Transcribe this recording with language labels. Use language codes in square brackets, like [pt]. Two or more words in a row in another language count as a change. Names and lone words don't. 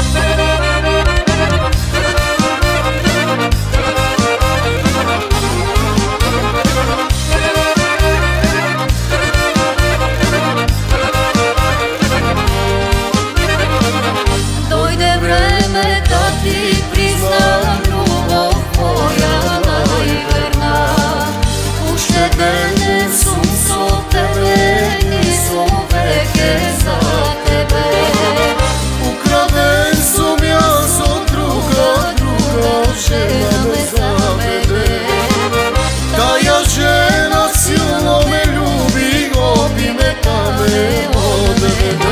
[bg] Дойде време да ти признам, любов моя най-верна. [mk] Уште денес сум со тебе и веќе за тебе. Украден сум јас од друга, друга жена ме заведе. Таја жена силно ме люби, опи ме та ме одведе.